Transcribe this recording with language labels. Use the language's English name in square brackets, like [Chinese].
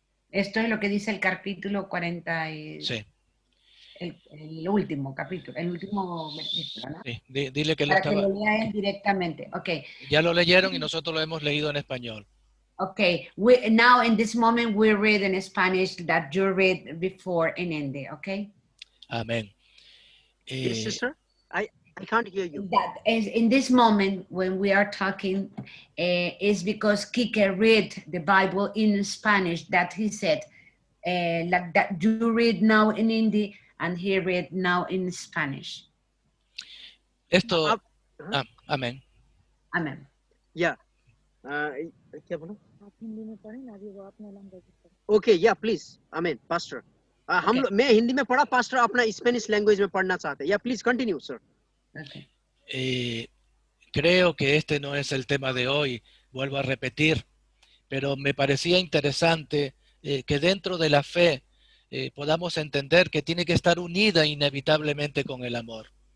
[Spanish] Esto es lo que dice el capítulo 40. Sí. El último capítulo, el último versículo, ¿no? Sí, dile que Para que lo lea él directamente. [English] Okay. [Spanish] Ya lo leyeron y nosotros lo hemos leído en español. [English] Okay. Now in this moment we read in Spanish that you read before in Hindi. Okay. [Spanish] Amén. [English] Yes, sister. I can't hear you. That is in this moment when we are talking is because Kike read the Bible in Spanish that he said like that you read now in Hindi and he read now in Spanish. [Spanish] Esto, amén. Amén. [Hindi] Yeah. क्या बोला? [English] Okay, yeah, please. Amen, pastor. [Hindi] मैं हिंदी में पढ़ा, pastor अपना Spanish language में पढ़ना चाहते हैं. [English] Yeah, please continue, sir. Okay. [Spanish] Creo que este no es el tema de hoy, vuelvo a repetir, pero me parecía interesante que dentro de la fe podamos entender que tiene que estar unida inevitablemente con el amor.